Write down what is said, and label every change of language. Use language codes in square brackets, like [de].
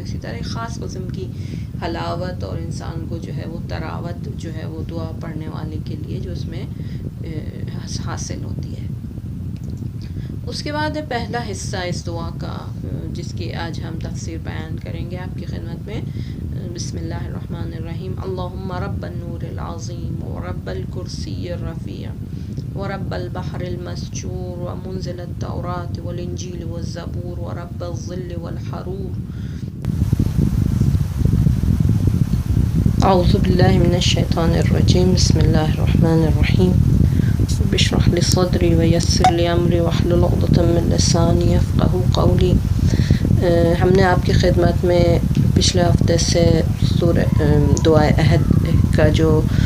[ur] اسی طرح ایک خاص قسم کی حلاوت اور انسان کو جو ہے وہ تراوت جو ہے وہ دعا پڑھنے والے کے لیے جو اس میں حاصل ہوتی ہے. اس کے بعد پہلا حصہ اس دعا کا جس کی آج ہم تفسیر بیان کریں گے آپ کی خدمت میں. [ar] بسم اللہ الرحمن الرحیم. اللہم رب النور العظیم ورب الکرسی الرفیع ورب البحر المسجور ومنزل التوراة والانجیل والزبور ورب الظل والحرور اعوذ باللہ من الشیطان الرجیم بسم اللہ الرحمن الرحیم رب اشرح لی صدری ویسر لی امری واحلل عقدۃ من لسانی یفقہوا قولی۔ [ur] ہم نے آپ کی خدمت میں پچھلے ہفتے سے سورہ دعائے عہد کا جو